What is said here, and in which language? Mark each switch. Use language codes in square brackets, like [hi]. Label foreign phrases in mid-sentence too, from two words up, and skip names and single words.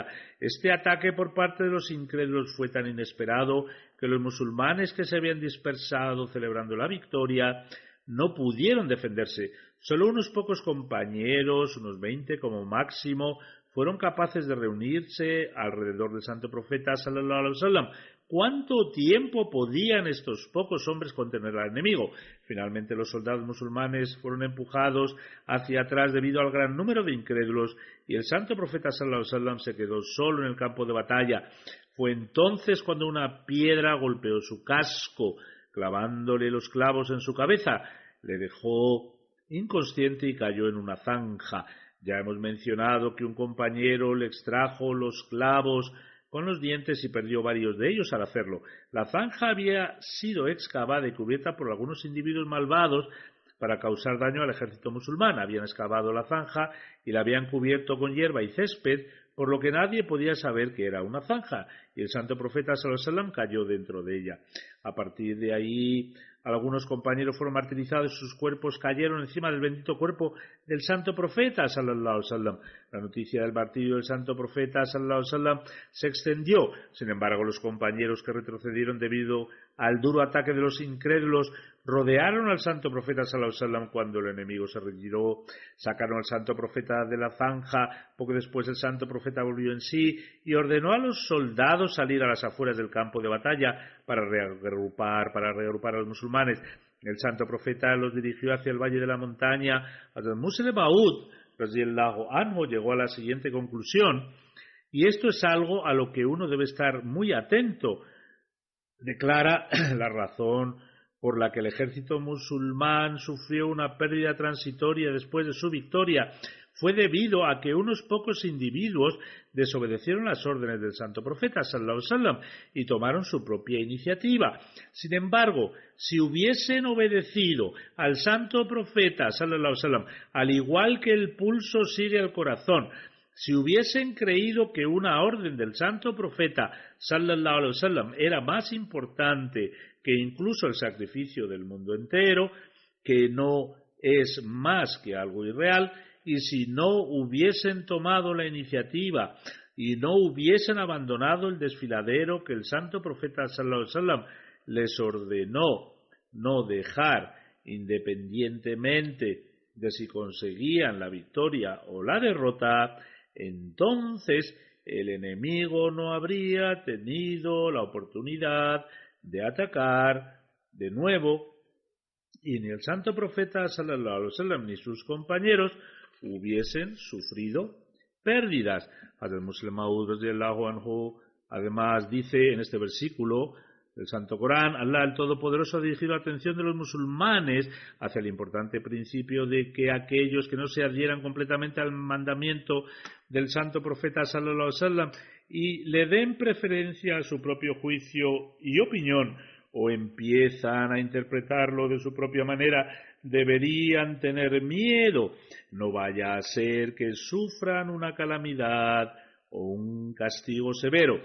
[es] Este ataque por parte de los incrédulos fue tan inesperado que los musulmanes, que se habían dispersado celebrando la victoria, no pudieron defenderse. Solo unos pocos compañeros, unos 20 como máximo, fueron capaces de reunirse alrededor del santo profeta [ar] صلى الله عليه وسلم. [es] ¿Cuánto tiempo podían estos pocos hombres contener al enemigo? Finalmente los soldados musulmanes fueron empujados hacia atrás debido al gran número de incrédulos y el santo profeta [ar] صلى الله عليه وسلم [es] se quedó solo en el campo de batalla. Fue entonces cuando una piedra golpeó su casco, clavándole los clavos en su cabeza. Le dejó inconsciente y cayó en una zanja. Ya hemos mencionado que un compañero le extrajo los clavos con los dientes y perdió varios de ellos al hacerlo. La zanja había sido excavada y cubierta por algunos individuos malvados para causar daño al ejército musulmán. Habían excavado la zanja y la habían cubierto con hierba y césped, por lo que nadie podía saber que era una zanja, y el santo profeta [ar] صلى الله عليه وسلم [es] cayó dentro de ella. A partir de ahí, algunos compañeros fueron martirizados y sus cuerpos cayeron encima del bendito cuerpo del santo profeta [ar] صلى الله عليه وسلم. [es] La noticia del martirio del santo profeta [ar] صلى الله عليه وسلم [es] se extendió. Sin embargo, los compañeros que retrocedieron debido al duro ataque de los incrédulos rodearon al santo profeta [ar] صلى الله عليه وسلم [es] cuando el enemigo se retiró. Sacaron al santo profeta de la zanja. Poco después el santo profeta volvió en sí y ordenó a los soldados salir a las afueras del campo de batalla para reagrupar a los musulmanes. El santo profeta los dirigió hacia el valle de la montaña. Muslim Maud [ar] رضي الله عنه [es] llegó a la siguiente conclusión, y esto es algo a lo que uno debe estar muy atento. Declara la razón por la que el ejército musulmán sufrió una pérdida transitoria después de su victoria fue debido a que unos pocos individuos desobedecieron las órdenes del santo profeta [ar] صلى الله عليه وسلم [es] y tomaron su propia iniciativa. Sin embargo, si hubiesen obedecido al santo profeta [ar] صلى الله عليه وسلم, [es] al igual que el pulso sigue al corazón, si hubiesen creído que una orden del santo profeta [ar] صلى الله عليه وسلم [es] era más importante que incluso el sacrificio del mundo entero, que no es más que algo irreal, y si no hubiesen tomado la iniciativa y no hubiesen abandonado el desfiladero que el santo profeta [ar] صلى الله عليه وسلم [es] les ordenó no dejar, independientemente de si conseguían la victoria o la derrota, entonces el enemigo no habría tenido la oportunidad de atacar de nuevo, y ni el santo profeta [ar] صلى الله عليه وسلم [es] ni sus compañeros hubiesen sufrido pérdidas. Hazrat Muslim Maud [ar] رضي الله عنه [es] además dice en este versículo del Santo Corán: Allah el Todopoderoso ha dirigido la atención de los musulmanes hacia el importante principio de que aquellos que no se adhieran completamente al mandamiento del santo profeta [ar] صلى الله عليه وسلم [es] y le den preferencia a su propio juicio y opinión, o empiezan a interpretarlo de su propia manera, deberían tener miedo. No vaya a ser que sufran una calamidad o un castigo severo.